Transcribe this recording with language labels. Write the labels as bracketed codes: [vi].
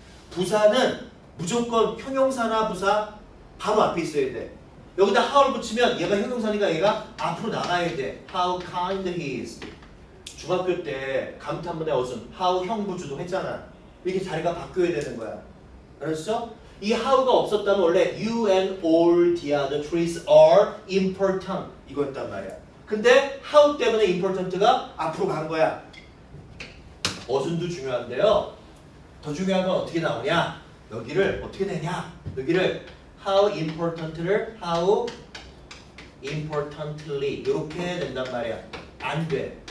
[ko] 부사는 무조건 형용사나 부사 바로 앞에 있어야 돼. 여기다 how를 붙이면 얘가 형용사니까 얘가 앞으로 나가야 돼. [en] How kind he is. [ko] 중학교 때 감탄문의 어순 how 형부주도 했잖아. 이렇게 자리가 바뀌어야 되는 거야. 알았어? 이 how가 없었다면 원래 [en] you and all the other trees are important [ko] 이거였단 말이야. 근데 how 때문에 important가 앞으로 간 거야. 어순도 중요한데요. 더 중요한 건 어떻게 나오냐? 여기를 어떻게 내냐? 여기를 how important를 how importantly 이렇게 된단 말이야. 안 돼.